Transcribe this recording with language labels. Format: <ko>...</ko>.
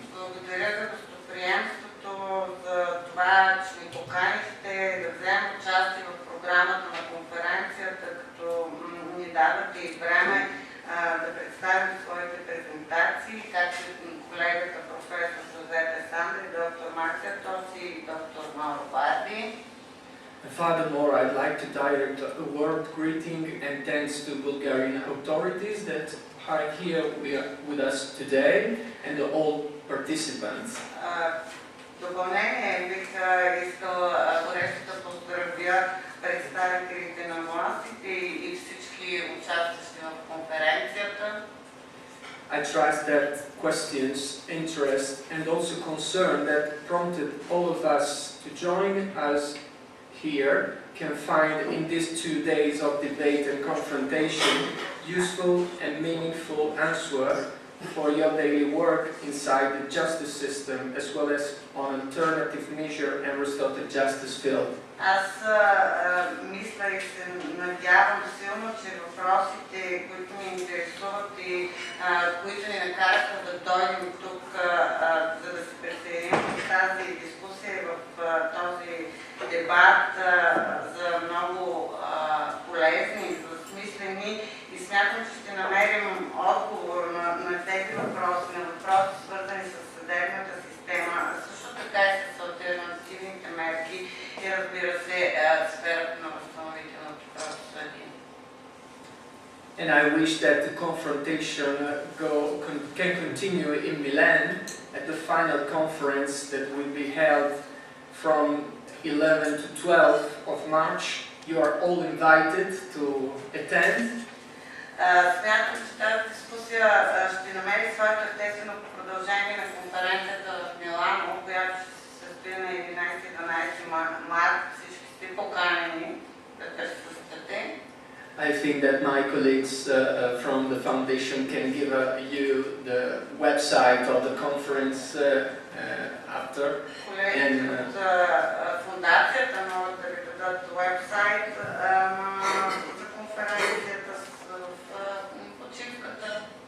<bg>Благодаря за гостоприемството, за това, че ни поканихте да вземем участие в програмата на конференцията, като ни дадате и време да представим своите презентации, както и колегата професор Жозепе Сандри, доктор Марция Тоси и доктор Маuro Bardi.</bg> <en>Furthermore, I'd like to direct a warm greeting and thanks to Bulgarian authorities that are here with us today and all participants.</en> <bg>Допълнение бих искал горещо да поздравя представителите на властите и всички участващи в конференцията.</bg> <en>I trust that questions, interest and also concern that prompted all of us to join us here can find in these 2 days of debate and confrontation useful and meaningful answer for your daily work inside the justice system as well as on alternative measure and restorative justice field.</en> <bg>Аз мисля и се надявам силно, че въпросите, които ни интересуват и които ни накараха да дойдем тук, за да се присъединим в тази дискусия, в този дебат, за много полезни, за смислени и смятам, че ще намерим отговор на тези въпроси, на въпроси свързани с съдебната система, също така и с алтернативните мерки и разбира се сферата на възстановителното правосъдие.</bg> <en>And I wish that the confrontation can continue in Milan at the final conference that will be held from 11 to 12 of March. You are all invited to attend.</en> <bg>Смятам, че тази дискусия ще намери своето естествено продължение на конференцията в Милано, която ще се състои на 11-12 март. Всички сте поканени да присъствате.</bg> <en>I think that my colleagues from the foundation can give you the website of the conference after.</en> <bg>Колегите от фундацията могат да ви дадат вебсайт за конференцията в почивката.</bg>